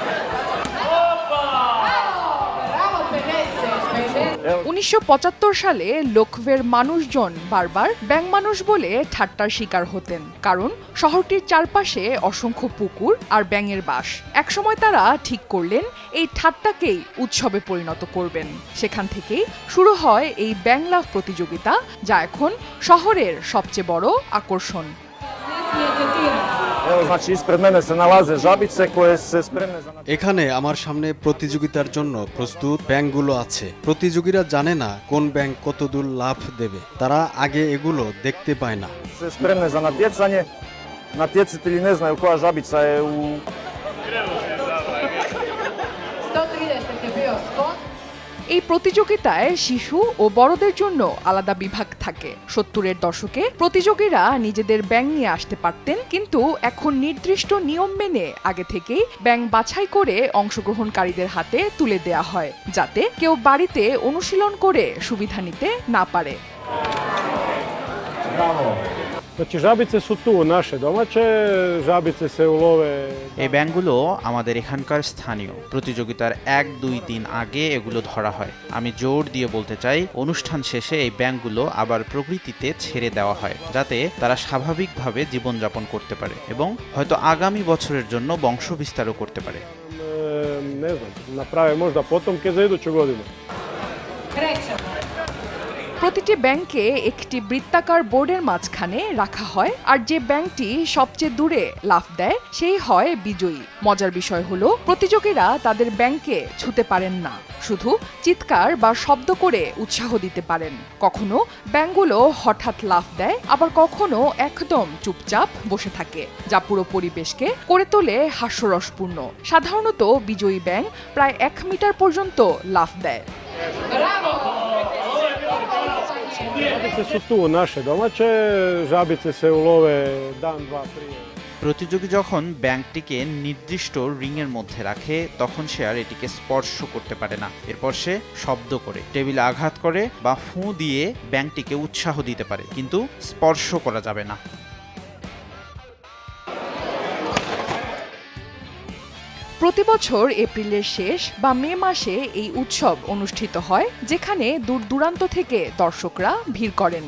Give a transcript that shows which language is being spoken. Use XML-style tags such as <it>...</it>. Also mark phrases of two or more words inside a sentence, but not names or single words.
<bn>1975 সালে লোকভের মানুষজন বারবার ব্যাঙ মানুষ বলে ঠাট্টার শিকার হতেন, কারণ শহরটির চারপাশে অসংখ্য পুকুর আর ব্যাঙের বাস। একসময় তারা ঠিক করলেন এই ঠাট্টাকেই উৎসবে পরিণত করবেন। সেখান থেকেই শুরু হয় এই ব্যাঙ লাফ প্রতিযোগিতা, যা এখন শহরের সবচেয়ে বড় আকর্ষণ।</bn> <hr>Evo znači ispred mene se nalaze žabice koje se spremne za</hr> <bn>এখানে আমার সামনে প্রতিযোগিতার জন্য প্রস্তুত ব্যাঙগুলো আছে। প্রতিযোগীরা জানে না কোন ব্যাঙ কতদূর লাফ দেবে, তারা আগে এগুলো দেখতে পায় না।</bn> <hr>se spremne za natjecanje. Natjecatelji ne znaju koja žabica je u 130 je bio skok.</hr> <bn>এই প্রতিযোগিতায় শিশু ও বড়দের জন্য আলাদা বিভাগ থাকে। 70-এর দশকে প্রতিযোগীরা নিজেদের ব্যাঙ নিয়ে আসতে পারতেন, কিন্তু এখন নির্দিষ্ট নিয়ম মেনে আগে থেকেই ব্যাঙ বাছাই করে অংশগ্রহণকারীদের হাতে তুলে দেয়া হয়, যাতে কেউ বাড়িতে অনুশীলন করে সুবিধা নিতে না পারে।</bn> <hr>Znači žabice su tu, naše domaće, žabice se ulove.</hr> <bn>এই ব্যাঙগুলো আমাদের এখানকার স্থানীয়। প্রতিযোগিতার 1-2 দিন আগে এগুলো ধরা হয়। আমি জোর দিয়ে বলতে চাই, অনুষ্ঠান শেষে এই ব্যাঙগুলো আবার প্রকৃতিতে ছেড়ে দেওয়া হয়, যাতে তারা স্বাভাবিকভাবে জীবনযাপন করতে পারে এবং হয়তো আগামী বছরের জন্য বংশ বিস্তারও করতে পারে।</bn> <hr>Ne znam, naprave možda potomke za iduću godinu. Krećemo.</hr> <bn>প্রতিটি ব্যাংকে একটি বৃত্তাকার বোর্ডের মাঝখানে রাখা হয়, আর যে ব্যাংকটি সবচেয়ে দূরে লাফ দেয় সেই হয় বিজয়ী। মজার বিষয় হলো, প্রতিযোগীরা তাদের ব্যাংকে ছুতে পারেন না, শুধু চিৎকার বা শব্দ করে উৎসাহ দিতে পারেন। কখনো ব্যাঙগুলো হঠাৎ লাফ দেয়, আবার কখনো একদম চুপচাপ বসে থাকে, যা পুরো পরিবেশকে করে তোলে হাস্যরসপূর্ণ। সাধারণত বিজয়ী ব্যাঙ প্রায় 1 মিটার পর্যন্ত লাফ দেয়।</bn> <hr>Žabice su tu, naše domaće, žabice se ulove dan, dva prije.</hr> <bn>প্রতিযোগী যখন ব্যাঙটিকে নির্দিষ্ট রিংয়ের মধ্যে রাখে, তখন সে আর এটিকে স্পর্শ করতে পারে না। এরপর সে শব্দ করে, টেবিলে আঘাত করে বা ফুঁ দিয়ে ব্যাঙটিকে উৎসাহ দিতে পারে, কিন্তু স্পর্শ করা যাবে না। প্রতি বছর এপ্রিলের শেষ বা মে মাসে এই উৎসব অনুষ্ঠিত হয়, যেখানে দূর দূরান্ত থেকে দর্শকরা ভিড় করেন।</bn>